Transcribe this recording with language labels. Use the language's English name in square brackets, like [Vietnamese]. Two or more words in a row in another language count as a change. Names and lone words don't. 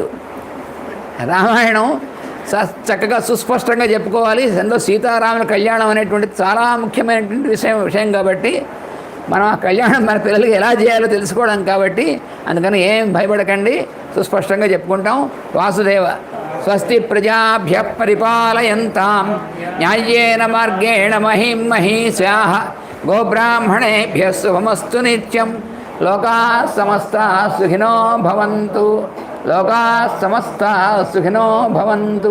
[Telugu] రామాయణం చక్కగా సుస్పష్టంగా చెప్పుకోవాలి. అందులో సీతారాముల కళ్యాణం అనేటువంటిది చాలా ముఖ్యమైనటువంటి విషయం కాబట్టి మనం ఆ కళ్యాణం మన పిల్లలకి ఎలా చేయాలో తెలుసుకోవడం కాబట్టి అందుకని ఏం భయపడకండి, సుస్పష్టంగా చెప్పుకుంటాం. [Sanskrit] वासुदेव स्वस्ति प्रजाभ्य परिपालयन्तां न्यायेन मार्गेण महिं महीशाः गोब्राह्मणेभ्य शुभमस्तु नित्यं. लोकाः समस्ताः सुखिनो भवन्तु. लोकाः समस्ताः सुखिनो भवन्तु.